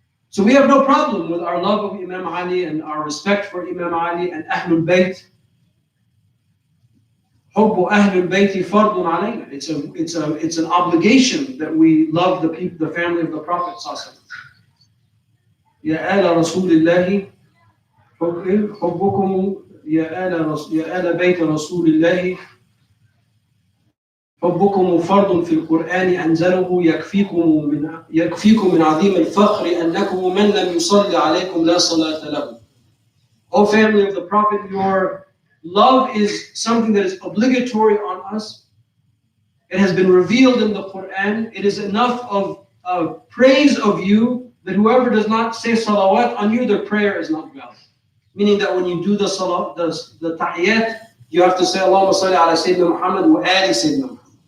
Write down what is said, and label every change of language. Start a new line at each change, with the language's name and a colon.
English: So we have no problem with our love of Imam Ali and our respect for Imam Ali and Ahlul Bayt.
Arabic: حب أهل البيت فرض علينا.
English: It's an obligation that we love the family of the Prophet ﷺ.
Arabic: يا آل رسول الله حبكم يا آل بيت رسول الله حبكم فرض في القرآن أنزله يكفيكم من عظيم الفخر أنكم من لم يصلي عليكم لا صلاة له.
English: O family of the Prophet, your love is something that is obligatory on us. It has been revealed in the Quran. It is enough of praise of you that whoever does not say salawat on you, their prayer is not valid. Meaning that when you do the salat, the tahiyyat, you have to say Allahumma salli ala Sayyidina Muhammad wa ali Sayyidina Muhammad.